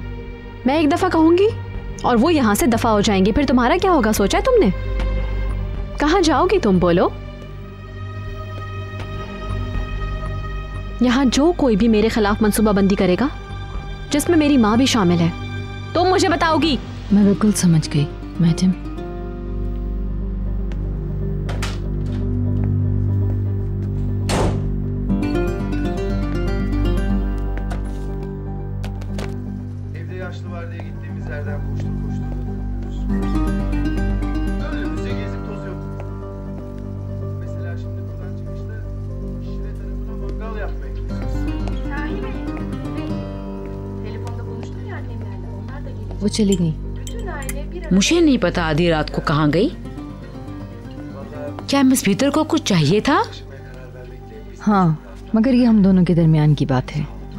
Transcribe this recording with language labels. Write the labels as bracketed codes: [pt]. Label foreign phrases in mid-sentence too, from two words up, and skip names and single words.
[hi] मैं एक दफा कहूंगी और वो यहाँ से दफा हो जाएंगी, फिर तुम्हारा क्या होगा सोचा है तुमने? कहाँ जाओगी तुम, बोलो? यहाँ जो कोई भी मेरे खिलाफ मंसूबाबंदी करेगा, जिसमें मेरी माँ भी शामिल है, तुम मुझे बताओगी। मैं बिल्कुल समझ गई मैडम। [tr] Evde yaşlı var diye gittiğimiz yerden koştur koştur dönüyoruz. Önümüzde gezip tozuyoruz. Mesela şimdi buradan çıkışta Şire tarafına mangal yapmaya gidiyoruz. Sahi mi? Telefonda konuştum ya annemlerle. Onlar da gelecek. [hi] वो चली गई। मुझे नहीं पता आधी रात को कहाँ गई। क्या मिस पीटर को कुछ चाहिए था? हाँ, मगर ये हम दोनों के दरमियान की बात है।